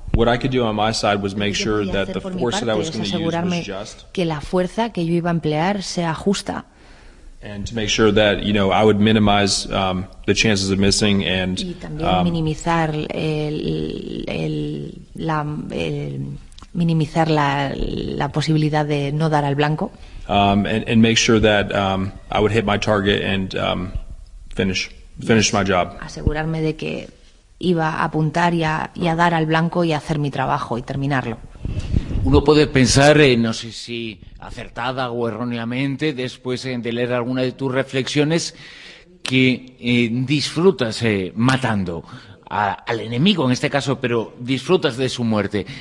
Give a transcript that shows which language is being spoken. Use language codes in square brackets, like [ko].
[en] What I could do on my side was make sure that the force that I was going to use was just. [es] Que la fuerza que yo iba a emplear sea justa. [en] And to make sure that, you know, I would minimize the chances of missing and. [es] Y también minimizar la posibilidad de no dar al blanco. [en] And make sure that I would hit my target and finish my job. [es] Asegurarme de que iba a apuntar y a dar al blanco y a hacer mi trabajo y terminarlo. Uno puede pensar, no sé si acertada o erróneamente, después de leer alguna de tus reflexiones, que disfrutas matando al enemigo en este caso, pero disfrutas de su muerte.